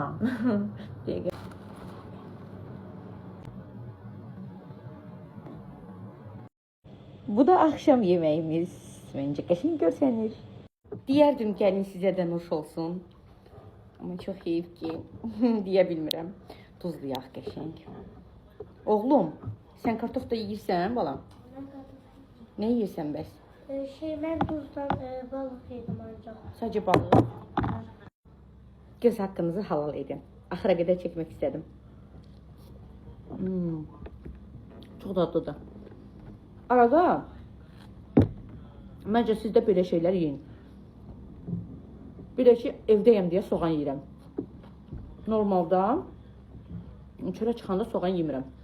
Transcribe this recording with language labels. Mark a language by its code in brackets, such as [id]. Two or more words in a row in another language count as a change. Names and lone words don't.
[az] Dəqiqə. Bu da [tr] akşam yemeğimiz. [az] Bence qəşəng görsənir. Diyərdim gəlin sizə də nuş olsun. Ama çox heyif ki deyə bilmirəm. Tuzlu yağ qəşəng. Oğlum, sən kartof da yeyirsən balam? Ne yeyirsən bəs? [tr] Ben tuzdan balık yedim ancak. Sadece balık. Göz hakkınızı halal edin. [az] Axıra qədər çəkmək istədim. Çox dadlıdır. Arada məncə siz də belə şeylər yiyin. Bir də ki, evdəyəm deyə soğan yeyirəm. Normalda çölə çıxanda soğan yemirəm.